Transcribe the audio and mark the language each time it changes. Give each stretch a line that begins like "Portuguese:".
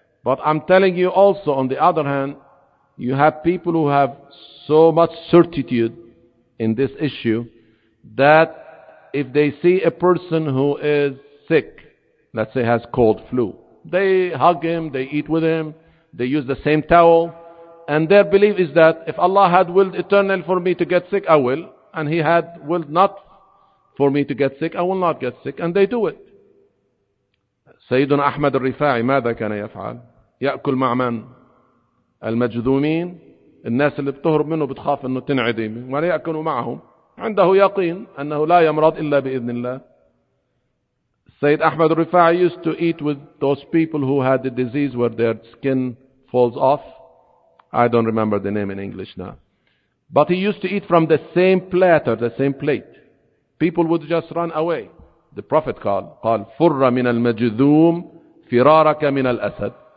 English: But I'm telling you also, on the other hand, you have people who have so much certitude in this issue that if they see a person who is sick, let's say has cold flu, they hug him, they eat with him, they use the same towel, and their belief is that if Allah had willed eternally for me to get sick, I will, and he had willed not for me to get sick, I will not get sick, and they do it.
Arabic: Sayyidun Ahmad al-Rifa'i, ماذا كان يفعل؟ يأكل مع من؟ المجذومين، الناس اللي بتهرب منه بتخاف انه تنعدم، ولا يأكلوا معهم، عنده يقين انه لا يمرض الا باذن الله.
English: Sayyid Ahmad al-Rifa'i used to eat with those people who had the disease where their skin falls off. I don't remember the name in English now. But he used to eat from the same platter, the same plate. People would just run away. The Prophet
Arabic: قال فر من المجذوم فرارك من الأسد.